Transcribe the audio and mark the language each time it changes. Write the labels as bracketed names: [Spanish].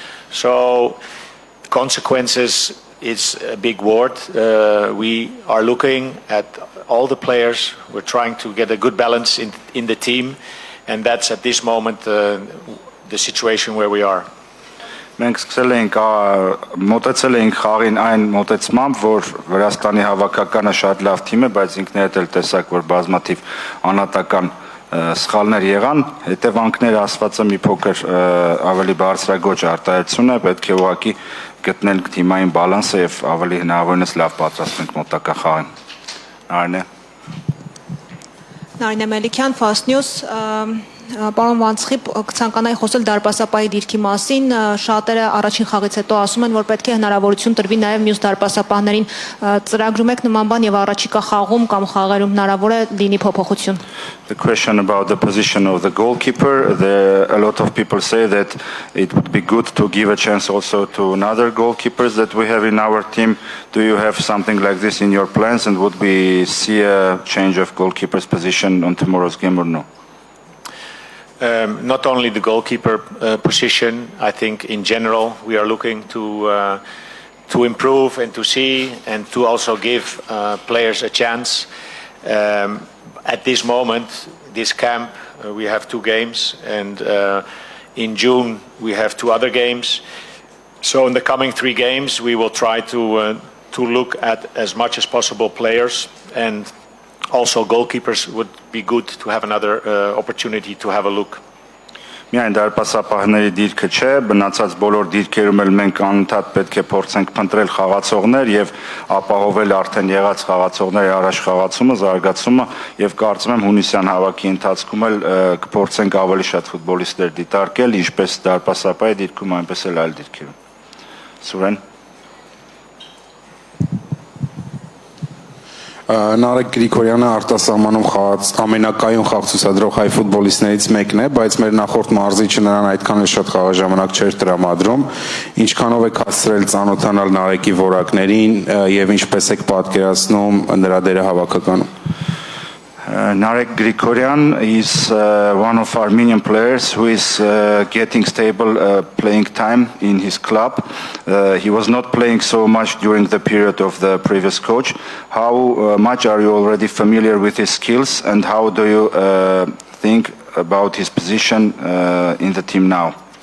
[English] So consequences is a big word. We are looking at all the players. We're trying to get a good balance in the team, and that's at this moment the situation where we are. [Armenian] Մենք սկսել ենք մոտեցել ենք խաղին այն մոտեցմամբ, որ Վրաստանի հավաքականը շատ լավ թիմ է, բայց ինքներդ էլ տեսակ, որ բազմաթիվ անհատական սխալներ եղան, հետևանքները ասվածը մի փոքր ավելի բարձրագույն արտահայտություն է, պետք է ուղղակի գտնել թիմային բալանսը եւ ավելի հնարավորինս լավ պատրաստենք մոտակա խաղին։ Նարինե Մելիքյան, Fast News, Պարոն Վանցխիպ, կցանկանայի խոսել դարպասապահի դիրքի մասին, շատերը առաջին խաղից հետո ասում են, որ պետք է հնարավորություն տրվի նաև մյուս դարպասապահներին, ծրագրում եք նման բան եւ առաջիկա խաղում կամ խաղերում հնարավոր է լինի փոփոխություն։ [English] The question about the position of the goalkeeper, a lot of people say that it would be good to give a chance also to another goalkeepers that we have in our team. Do you have something like this in your plans, and would we see a change of goalkeeper's position on tomorrow's game or no? Not only the goalkeeper position, I think in general we are looking to improve and to see and to also give players a chance. At this moment, this camp, we have 2 games, and in June we have 2 other games. So in the coming 3 games, we will try to look at as much as possible players, and also goalkeepers would be good to have another opportunity to have a look. [Armenian] Միայն դարպասապահների դիրքը չէ, բնացած բոլոր դիրքերում էլ մենք անընդհատ պետք է փորձենք փնտրել խաղացողներ եւ ապահովել արդեն եղած խաղացողների առաջ խաղացումը, զարգացումը եւ կարծում եմ հունիսյան հավաքի ընթացքում էլ կփորձենք ավելի շատ ֆուտբոլիստներ դիտարկել, ինչպես դարպասապահի դիրքում, այնպես էլ այլ դիրքերում։ Սուրեն Նարեկ Գրիգորյանը արտասահմանում խաղաց ամենակայուն խաղ ցուցադրող հայ ֆուտբոլիստներից մեկն է, բայց մեր նախորդ մարզիչը նրան այդքան էլ շատ խաղաժամանակ չէր տրամադրում։ Ինչքանով եք հասցրել ծանոթանալ Նարեկի որակներին եւ ինչպես եք պատկերացնում նրա դերը հավաքականում։ [English] Narek Grigoryan is one of Armenian players who is getting stable playing time in his club. He was not playing so much during the period of the previous coach. How much are you already familiar with his skills, and how do you think about his position in the team now?